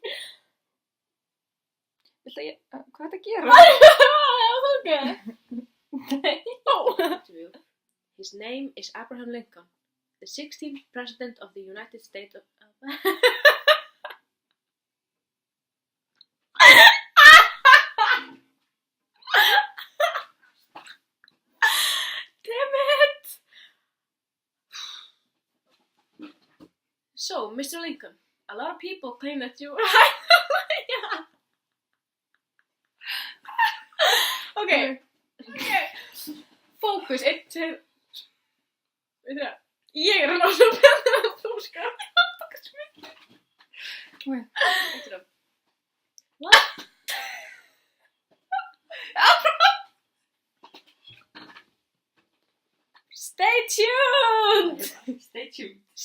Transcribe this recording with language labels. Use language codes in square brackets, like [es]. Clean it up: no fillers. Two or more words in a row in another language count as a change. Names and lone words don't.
[is] Viltu ég, hvað er þetta að gera? [en] Okay. Interview. His name is Abraham Lincoln, the 16th President of the United States of... Damn it! So, Mr. Lincoln, a lot of people claim that you... Okay. [is] Fókus, 1, 2, 3. Ég er að láta betur en þú sko. [en] What? Stay tuned! Stay tuned.